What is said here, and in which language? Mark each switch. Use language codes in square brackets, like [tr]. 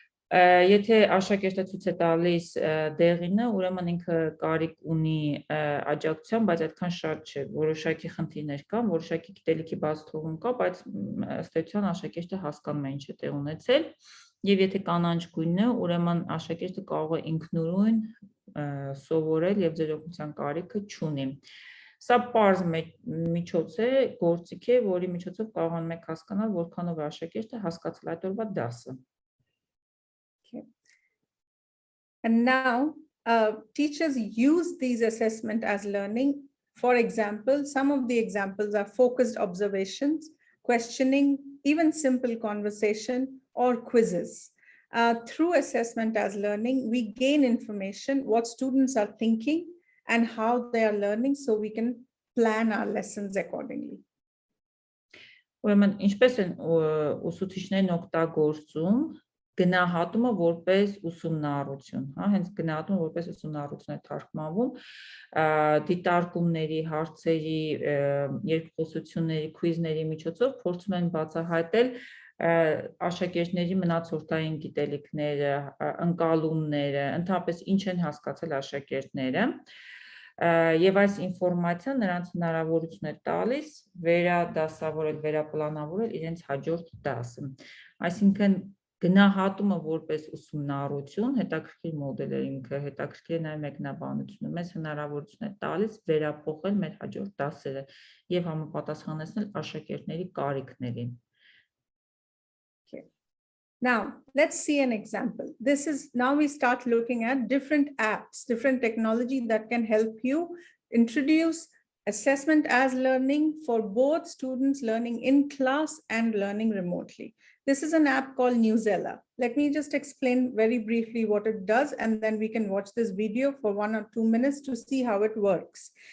[hy] Եթե աշակերտը ցույց է տալիս դեղինը, ուրեմն ինքը կարիք ունի աջակցության, բայց այդքան շատ չէ, որոշակի խնդիրներ կան, որոշակի գիտելիքի բացթողում կա, բայց ըստ էության աշակերտը հասկանում է ինչ է տեղ ունեցել, եւ եթե կանաչ գույնն է, ուրեմն աշակերտը կարող է ինքնուրույն սովորել եւ ձեր օգնության կարիքը չունի։ Սա պարզ միջոց է, գործիք է, որի միջոցով կարողանում եք հասկանալ, որքանով է աշակերտը հասկացել այդ օրվա դասը։ [en] And now teachers use these assessment as learning. For example, some of the examples are focused observations, questioning, even simple conversation or quizzes. Through assessment as learning, we gain information, what students are thinking and how they are learning, so we can plan our lessons accordingly. [hy] Ուրեմն ինչպես են ուսուցիչներն օգտագործում գնահատումը որպես ուսումնառություն, հա, հենց գնահատումը որպես ուսումնառություն է թարգմանվում, դիտարկումների, հարցերի, երկխոսությունների, քուիզների միջոցով փորձում են բացահայտել աշակերտների մնացորդային գիտելիքները, ընկալումները, ընդհանրապես ինչ են հասկացել աշակերտները, եւ այս ինֆորմացիան նրանց հնարավորություն է տալիս վերադասավորել, վերապլանավորել իրենց հաջորդ դասը։ Այսինքն գնահատումը որպես ուսումնառություն, հետաքրքիր մոդել է ինքը, հետաքրքիր է նաև մեկնաբանությունը, մեզ հնարավորություն է տալիս վերափոխել մեր հաջորդ դասերը եւ համապատասխանեցնել աշակերտների կարիքներին։ [en] Now, let's see an example. Now we start looking at different apps, different technology that can help you introduce assessment as learning for both students learning in class and learning remotely. This is an app called Newsella. Let me just explain very briefly what it does, and then we can watch this video for 1 or 2 minutes to see how it works.